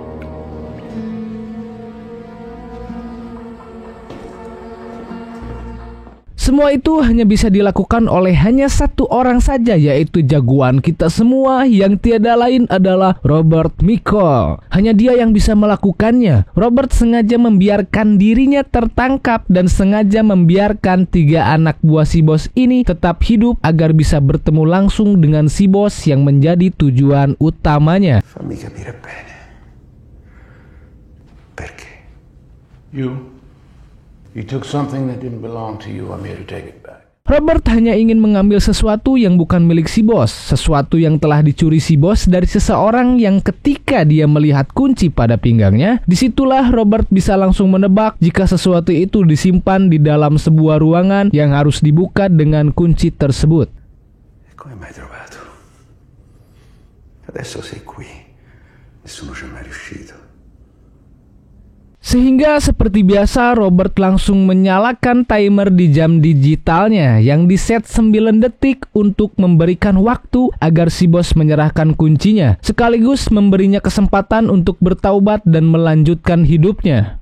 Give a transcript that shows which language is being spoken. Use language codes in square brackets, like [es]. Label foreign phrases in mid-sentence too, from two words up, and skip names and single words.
[id] Semua itu hanya bisa dilakukan oleh hanya satu orang saja, yaitu jagoan kita semua yang tiada lain adalah Robert Michael. Hanya dia yang bisa melakukannya. Robert sengaja membiarkan dirinya tertangkap dan sengaja membiarkan 3 anak buah si bos ini tetap hidup agar bisa bertemu langsung dengan si bos yang menjadi tujuan utamanya. [it] Fammi capire bene. Perché? [en] You took something that didn't belong to you. I'm here to take it back. [id] Robert hanya ingin mengambil sesuatu yang bukan milik si bos, sesuatu yang telah dicuri si bos dari seseorang yang ketika dia melihat kunci pada pinggangnya, disitulah Robert bisa langsung menebak jika sesuatu itu disimpan di dalam sebuah ruangan yang harus dibuka dengan kunci tersebut. [it] Come mai trovato? Adesso sei qui. Nessuno ci è mai riuscito. [id] Sehingga seperti biasa Robert langsung menyalakan timer di jam digitalnya yang diset 9 detik untuk memberikan waktu agar si bos menyerahkan kuncinya, sekaligus memberinya kesempatan untuk bertaubat dan melanjutkan hidupnya.